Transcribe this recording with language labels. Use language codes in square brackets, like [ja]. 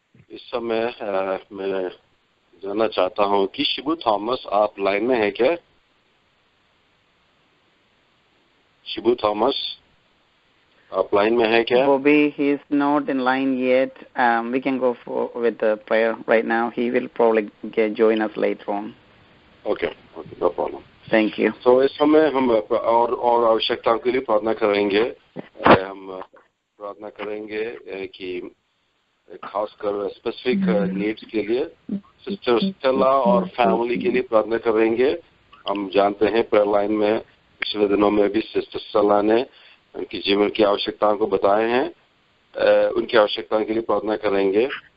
[hi] इस समय मैं जानना चाहता हूँ कि शिबू थॉमस आप लाइन में है क्या? शिबू थॉमस आप लाइन में है क्या? [en] Bobby, he is not in line yet. We can go with the prayer right now. He will probably join us later on. Okay, no problem. Thank you. [hi] So इस समय हम और आवश्यकताओं के लिए प्रार्थना करेंगे। हम प्रार्थना करेंगे कि खासकर स्पेसिफिक नीड्स के लिए सिस्टर स्टेला और फैमिली के लिए प्रार्थना करेंगे। हम जानते हैं प्रेयर लाइन में पिछले दिनों में भी सिस्टर स्टेला ने उनकी जीवन की आवश्यकताओं को बताए हैं, उनकी आवश्यकताओं के लिए प्रार्थना करेंगे।